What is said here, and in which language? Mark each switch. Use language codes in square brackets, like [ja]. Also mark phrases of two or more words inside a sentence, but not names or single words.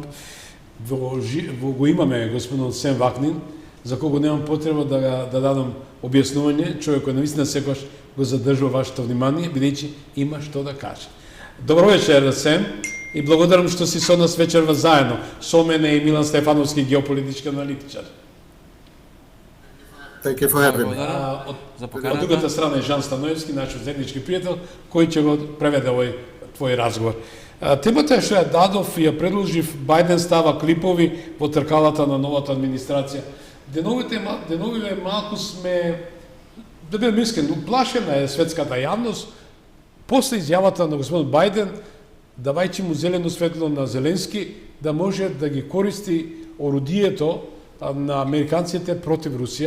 [mk] Го имаме господинот Сем Вакнин, за кого немам потреба да дадам објаснување, човек кој навистина секогаш го задржува вашето внимание, бидејќи има што да каже. Добро вечер, Сем, и благодарам што си со нас вечерва заедно. Со мене и Милан Стефановски, геополитички аналитичар. [en] Thank you for having me. [mk] Од другата страна е Жан Станоевски, наш заеднички пријател, кој ќе го преведе овој твој разговор. Темата е што ја дадов и ја предложив, Бајден става клипови во тркалата на новата администрација. Деновиве малку сме, да бидам искрен, уплашена е светската јавност после изјавата на господин Бајден, давајќи му зелено светло на Зеленски, да може да ги користи орудието на американците против Русија.